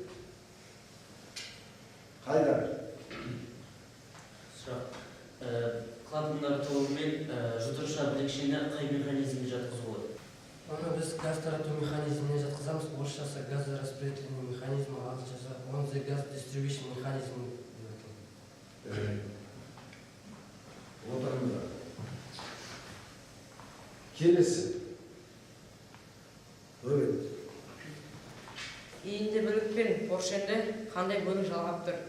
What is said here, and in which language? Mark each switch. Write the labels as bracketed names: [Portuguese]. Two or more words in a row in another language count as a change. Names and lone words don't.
[Kazakh] Қайдар? Клапандар толығымен жұдырықша білекшені қай механизмге жатқызылады? Оны біз газ тарату механизміне жатқызамыз. Орысшасы [Russian] газораспределительный механизм, [Kazakh] ағылшынша [English] on the gas distribution [Kazakh] механизм деп аталады. Отырыңыздар. Келесі. Рөбет. Иінді бөлік пен поршенді қандай бөлік жалғап тұр?